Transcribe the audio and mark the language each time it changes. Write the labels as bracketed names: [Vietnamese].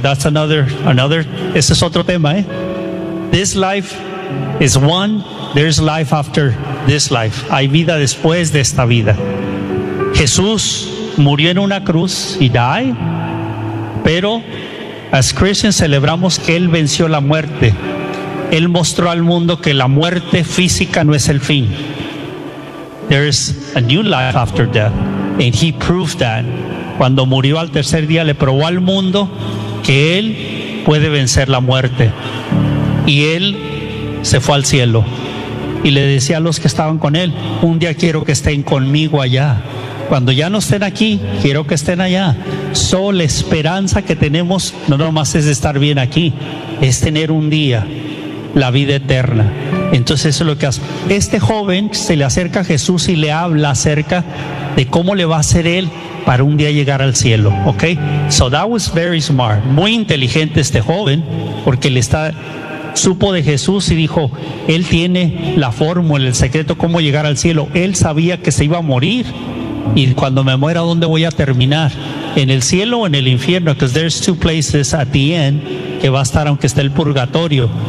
[English] That's another, [Spanish] ese es otro tema, [English] This life is one, there's life after this life, [Spanish] hay vida después de esta vida. Jesús murió en una cruz, y [English] died, [Spanish] pero [English] as Christians [Spanish] celebramos que Él venció la muerte. Él mostró al mundo que la muerte física no es el fin. [English] There is a new life after death. And he proved that. [Spanish] Cuando murió al tercer día, le probó al mundo que Él puede vencer la muerte. Y Él se fue al cielo. Y le decía a los que estaban con Él, un día quiero que estén conmigo allá. Cuando ya no estén aquí, quiero que estén allá. Solo la esperanza que tenemos, no nomás es estar bien aquí, es tener un día la vida eterna. Entonces eso es lo que hace. Este joven se le acerca a Jesús y le habla acerca de cómo le va a hacer él para un día llegar al cielo. [English] Ok, so that was very smart. [Spanish] Muy inteligente este joven, porque supo de Jesús y dijo, él tiene la fórmula, el secreto, cómo llegar al cielo. Él sabía que se iba a morir. Y cuando me muera, ¿dónde voy a terminar? ¿En el cielo o en el infierno? [English] Because there's two places at the end [Spanish] que va a estar, aunque esté el purgatorio.